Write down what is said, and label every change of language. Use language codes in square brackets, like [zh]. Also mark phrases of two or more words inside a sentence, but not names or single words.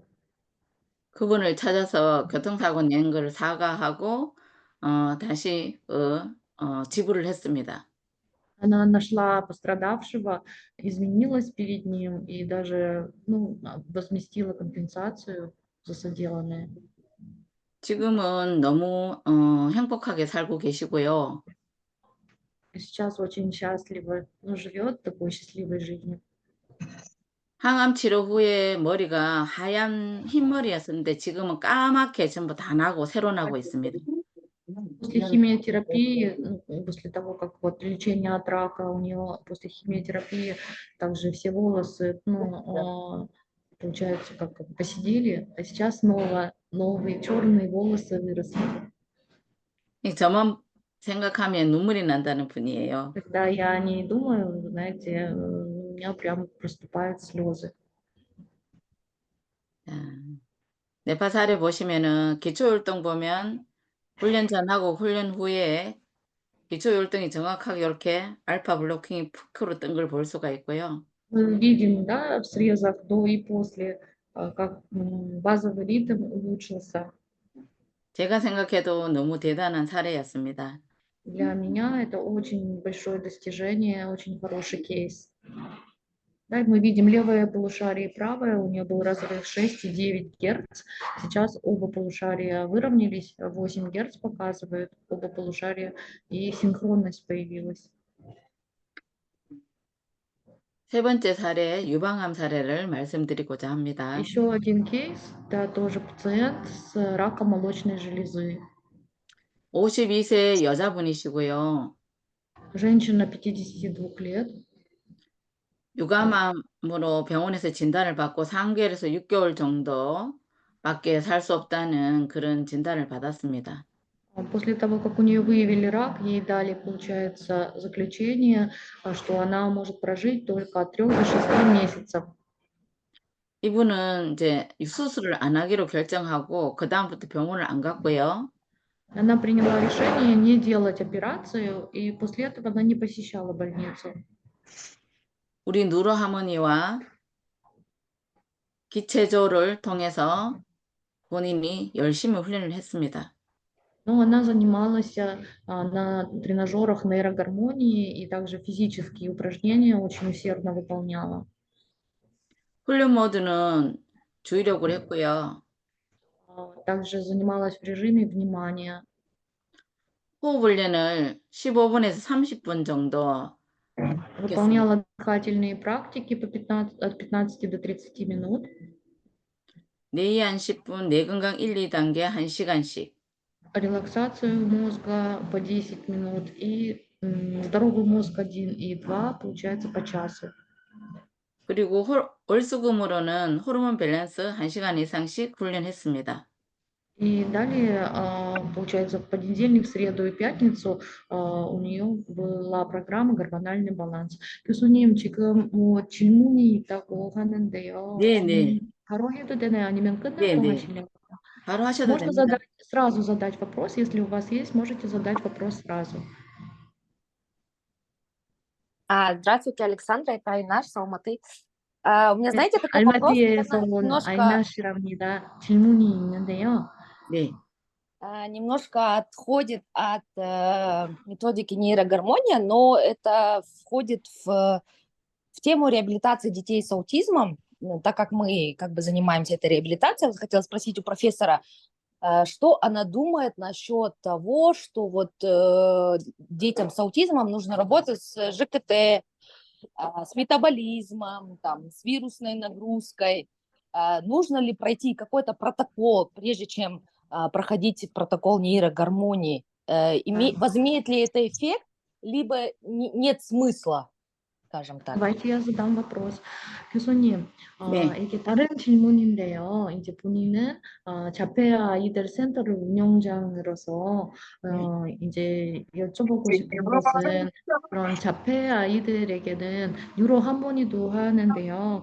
[ko] 그분을 찾아서 교통사고 낸 거를 사과하고 다시 지불을 했습니다. [ru] Она нашла пострадавшего, извинилась перед ним и даже, ну, возместила компенсацию за соделанное. [ko] 지금은 너무 행복하게 살고 계시고요. [ru] Сейчас очень счастливо, ну, живет такой счастливой жизнью. [ko] 항암 치료 후에 머리가 하얀 흰머리였었는데 지금은 까맣게 전부 다 나고 새로 나고 있습니다. [ru] После химиотерапии, ну, после того, как вот лечение от рака у нее, после химиотерапии также все волосы, ну, получается, как поседели, а сейчас снова новые черные волосы выросли. [ko] 저만 생각하면 눈물이 난다는 분이에요. [ru] Когда я о ней думаю, вы знаете, у меня прям проступают слезы. [ko] 뇌파 사례 보시면은 기초율동 보면 훈련 전하고 훈련 후에 기초율동이 정확하게 이렇게 알파 블로킹이 푸크로 뜬 걸 볼 수가 있고요. [ru] Мы видим, да, в срезах до и после, как базовый ритм улучшился. [ko] 제가 생각해도 너무 대단한 사례였습니다. [ru] Для меня это очень большое достижение, очень хороший кейс. Да, мы видим левое полушарие и правое, у нее был разрыв 6 и 9 Гц. Сейчас оба полушария выровнялись, 8 Гц показывают оба полушария, и синхронность появилась. [ko] 세 번째 사례, 유방암 사례를 말씀드리고자 합니다. [ru] Еще один кейс, это тоже пациент с раком молочной железы. [ko] 52세 여자분이시고요. [ru] Женщина 52 лет. [ko] 유감암으로 병원에서 진단을 받고 3개월에서 6개월 정도밖에 살 수 없다는 그런 진단을 받았습니다. [ru] После того, как у нее выявили рак, ей дали, получается, заключение, что она может прожить только от 3 до 6 месяцев. [ko] 이분은 이제 수술을 안 하기로 결정하고 그다음부터 병원을 안 갔고요. [ru] Она приняла решение не делать операцию, и после этого она не посещала больницу. [ko] 우리 누로하모니와 기체조를 통해서 본인이 열심히 훈련을 했습니다. [ru] Но она занималась на тренажерах нейрогармонии и также физические упражнения очень усердно выполняла. [ko] 훈련 모드는 주의력을 했고요. [ru] Также занималась в режиме внимания. [ko] 호흡 훈련을 15분에서 30분 정도 [ru] Выполняла дыхательные практики от 15 до 30 минут. [ko] 뇌 한 10분, 뇌 건강 1, 2단계 1시간씩. [ru] Релаксацию мозга по 10 минут и здоровый мозг 1 и 2, получается, по часу. [ko] 그리고 월수금으로는 호르몬 밸런스 1시간 이상씩 훈련했습니다. [ru] И далее, получается, в понедельник, в среду и пятницу у нее была программа «Гормональный баланс». [ko] 교수님, 지금 질문이 있다고 하는데요. 네. 바로 해도 되나요? 아니면 끝나고 네. 하시려고요? 바로 하셔도 [ru] Можно [ko] 됩니다. [ru] сразу задать вопрос, если у вас есть, можете задать вопрос сразу. Здравствуйте, Александра, это Айнаш с Алматы. У меня, знаете, такой вопрос, [ko] 알마티에서 온 [ru] немножко [ko] 아이나씨랍니다. 질문이 있는데요. 네. [ru] немножко отходит от методики нейрогармония, но это входит в тему реабилитации детей с аутизмом. Ну, так как мы как бы занимаемся этой реабилитацией, я хотела спросить у профессора, что она думает насчет того, что вот детям с аутизмом нужно работать с ЖКТ, с метаболизмом, там, с вирусной нагрузкой. Нужно ли пройти какой-то протокол, прежде чем проходить протокол нейрогармонии? Возымеет ли это эффект, либо нет смысла, скажем так? Давайте я задам вопрос. [ko] 교수님, 네. 이게 다른 질문인데요. 이제 본인은 자폐 아이들 센터를 운영장으로서 이제 여쭤보고 싶은 것은 그런 자폐 아이들에게는 뉴로 하모니도 하는데요.